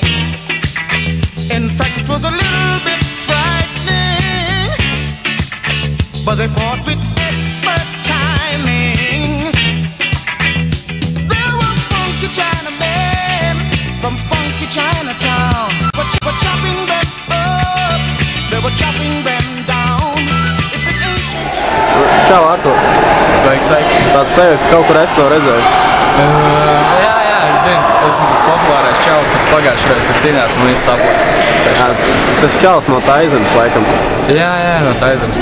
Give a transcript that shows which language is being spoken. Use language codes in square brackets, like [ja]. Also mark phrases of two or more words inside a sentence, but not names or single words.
[en] In fact, it was a little bit frightening, but they fought with expert timing. There were funky Chinamen from funky Chinatown, but chopping them up, they were chopping them down. [lv] Čau, Artur! Sveiki, sveiki! Tāds sajūta, kaut kur esi to redzējis? Jā, es zinu. Esmu tas populārais čalis, kas pagājušajā reizē cīnījās un viss saplēs. Tas čalis no Taizemes, laikam. Jā, no Taizemes.